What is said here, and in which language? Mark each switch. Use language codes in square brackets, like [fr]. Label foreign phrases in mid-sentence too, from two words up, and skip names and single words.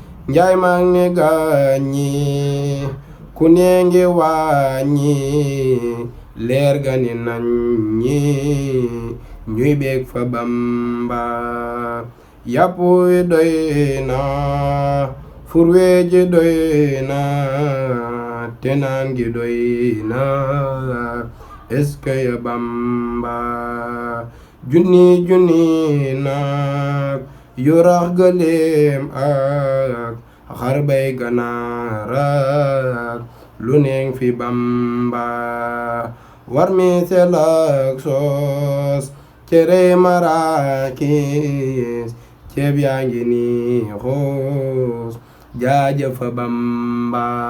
[wo] Njaay mag ni gaañi, ku ne ngi wàññi, leer ga ni nañ ñi, ñuy bég fa Bamba. Yàpp wi doy na, fur wi ji doy na, te naan gi doy na, [fr] est-ce que [wo] ya Bamba. Junni junni nag, yu rax gëléem ak xar bay ganaar ak lu neeñ fi Bamba. War mi sel ak soos, cere marakis, ceeb yaa ngi ni xoos, jaajëfa Bamba.